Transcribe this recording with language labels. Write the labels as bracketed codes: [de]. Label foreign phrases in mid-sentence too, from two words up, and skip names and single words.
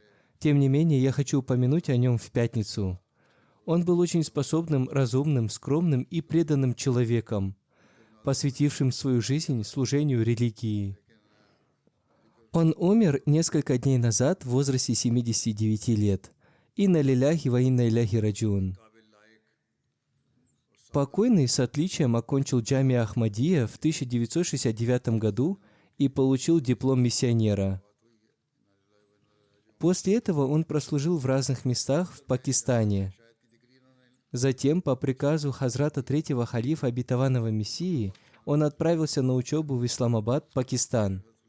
[ru] Тем не менее, я хочу упомянуть о нем в пятницу. Он был очень способным, разумным, скромным и преданным человеком, посвятившим свою жизнь служению религии. Он умер несколько дней назад в возрасте 79 лет. [ar] إنا لله وإنا إليه راجعون. [ru] Покойный с отличием окончил Джамия Ахмадия в 1969 году и получил диплом миссионера. После этого он прослужил в разных местах в Пакистане. Затем, по приказу Хазрата третьего халифа обетованного Мессии, он отправился на учебу в Исламабад, Пакистан.